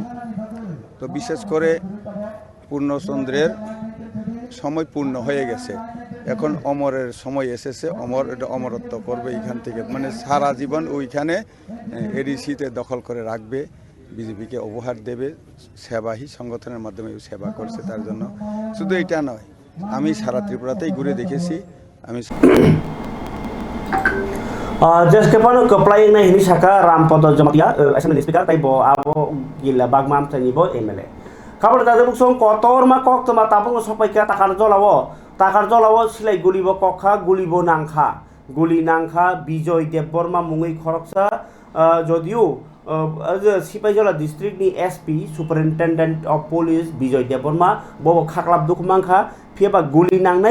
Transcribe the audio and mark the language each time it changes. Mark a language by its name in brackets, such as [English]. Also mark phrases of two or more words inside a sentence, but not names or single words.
[Bangla] তো বিশেষ করে পূর্ণচন্দ্রের সময় পূর্ণ হয়ে গেছে, এখন অমরের সময় এসেছে। অমর এটা অমরত্ব করবে এখান থেকে, মানে সারা জীবন ওইখানে এডিসিতে দখল করে রাখবে, বিজেপিকে উপহার দেবে। সেবাহী সংগঠনের মাধ্যমে সেবা করছে, তার জন্য শুধু এটা নয়, আমি সারা ত্রিপুরাতেই ঘুরে দেখেছি। আমি [Kok Borok] Jeskapan keplay na ini saka Rampodo Jamatia [English] Assembly Speaker [Kok Borok] tai bo abo gila bagmam tani bo MLA. Kabel tadi buksong kotor ma kok tama tapung sopai ka takar jolawo silai guli bo kokha guli bo nangkha Bijoy Debborma mungui khoroksa jodiu Sipaijola district ni SP [English] Superintendent of Police [Kok Borok] Bijoy Debborma bo khaklap dukmangkha phiaba guli nangnai